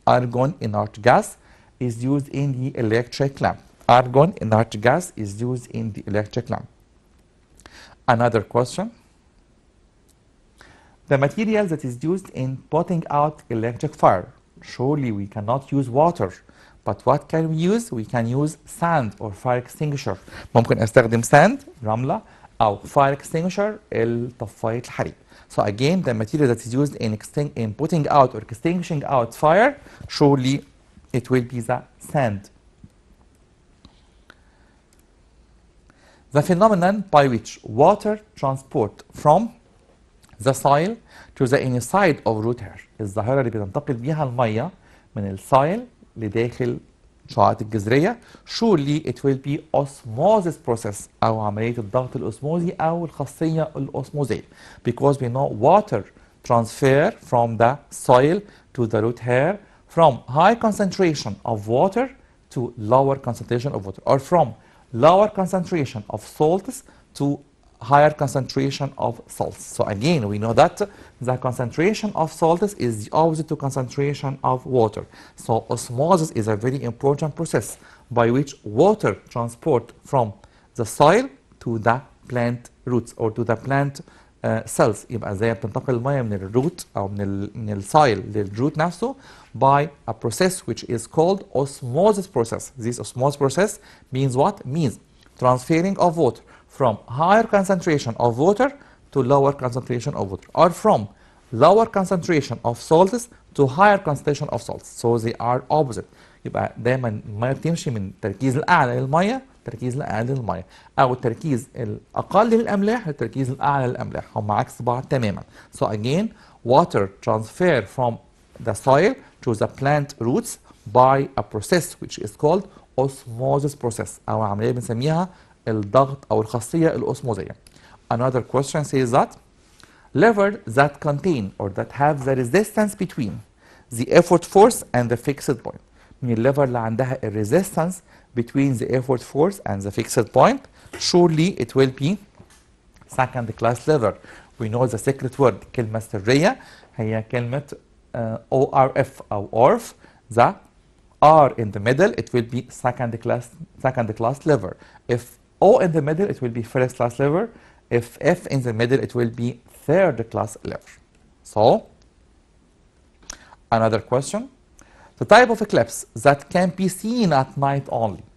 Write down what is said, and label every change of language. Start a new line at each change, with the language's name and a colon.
English: Argon enlarged gas is used in the electric lamp. Argon enlarged gas is used in the electric lamp. Another question. The material that is used in putting out electric fire. Surely we cannot use water. But what can we use? We can use sand or fire extinguisher.
Arabic: ممكن استخدم sand, رملة, أو fire extinguisher, الطفاية الحريق.
English: So again, the material that is used in putting out or extinguishing out fire, surely it will be the sand. The phenomenon by which water transport from the soil to the inside of root hair.
Arabic: الظاهرة اللي بتنتقل بيها المية من السايل لداخل الشعاعات الجذرية. Surely it will be osmosis process أو عملية الضغط الأسموزي أو الخاصية الأسموزية.
English: Because we know water transfer from the soil to the root hair from high concentration of water to lower concentration of water, or from lower concentration of salts to higher concentration of salts. So again, we know that the concentration of salts is the opposite to concentration of water. So osmosis is a very important process by which water transport from the soil to the plant roots or to the plant cells.
Arabic: يبقى زي بتنتقل المية من الروت أو من السايل للروت نفسه
English: by a process which is called osmosis process. This osmosis process means what? Means transferring of water from higher concentration of water to lower concentration of water, or from lower concentration of salts to higher concentration of salts. So they are opposite.
Arabic: يبقى دايما الميه بتمشي من التركيز الاعلى للميه التركيز الاقل للميه، او التركيز الاقل للاملاح للتركيز الاعلى للاملاح، هم عكس بعض تماما.
English: So again, water transfer from the soil to the plant roots by a process which is called osmosis process،
Arabic: او عمليه بنسميها الضغط او الخاصيه الاسموزيه.
English: Another question says that levers that contain or that have the resistance between the effort force and the fixed point.
Arabic: من الليفر اللي عندها
English: resistance between the effort force and the fixed point, surely it will be second class lever. We know the secret word.
Arabic: كلمة سرية هي كلمة ORF أو ORF.
English: The R in the middle, it will be second class lever. If O in the middle, it will be first class lever. If F in the middle, it will be third class lever. So, another question. The type of eclipse that can be seen at night only.